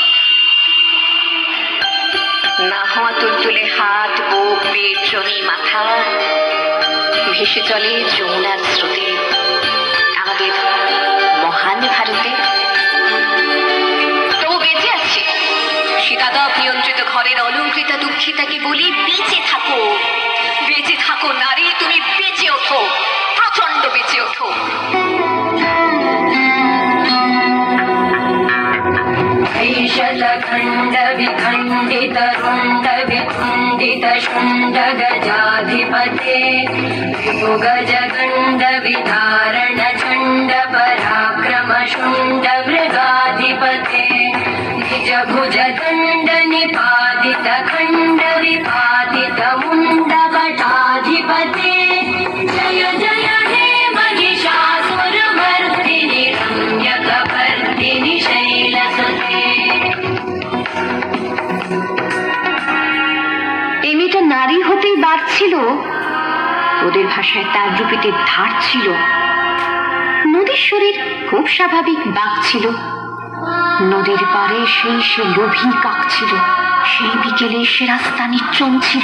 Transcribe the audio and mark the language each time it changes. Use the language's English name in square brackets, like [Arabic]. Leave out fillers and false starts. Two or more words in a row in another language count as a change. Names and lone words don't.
[Bangla] না হওয়া তুলতুলে হাত, বুক, পেট, জনি, মাথা ভেসে চলে যমুনার স্রোতে আমাদের মহান ভারতে। সীতাদপ নিয়ন্ত্রিত ঘরের অলঙ্কৃত দুঃখিতাকে বলি, বেঁচে থাকো, বেঁচে থাকো নারী, তুমি বেঁচে ওঠো, প্রচন্ড বেঁচে ওঠো। [Sanskrit] शतखण्ड विखण्डित रुण्ड विखण्डित शुण्ड गजाधिपते विभु गजगण्ड विधारण चण्ड पराक्रम शुण्ड मृगाधिपते निज भुज दण्ड निपातित खण्ड विपातित मुण्ड वटाधिपते जय जय हे महिषासुरमर्दिनि रम्यकवर्दिनि शैलसुते। [Bangla] এই মেয়েটা নারী হতেই বাড়ছিল, ওদের ভাষায় তার রূপেতে ধার ছিল। নদীর শরীর খুব স্বাভাবিক বাঘ ছিল, নদীর পাড়ে সে লোভী কাক ছিল। সেই বিকেলে সে রাস্তা নির্জন ছিল।